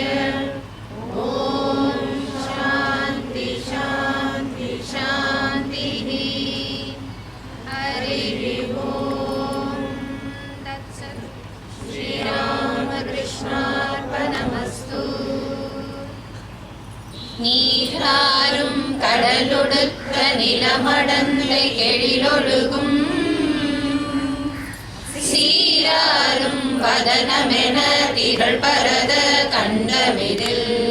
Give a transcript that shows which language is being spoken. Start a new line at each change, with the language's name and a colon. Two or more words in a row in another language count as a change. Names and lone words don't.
Sanskrit: ॐ शान्ति शान्ति शान्तिः। हरिः ओम्। तत्सत्। श्रीरामकृष्णार्पणमस्तु।
Tamil: நீராரும் கடலொடுக்க நிலமடந்தை கெழிலொழுகும் சீராரும் வதனமென திகழ் பரத கண்டமிதில்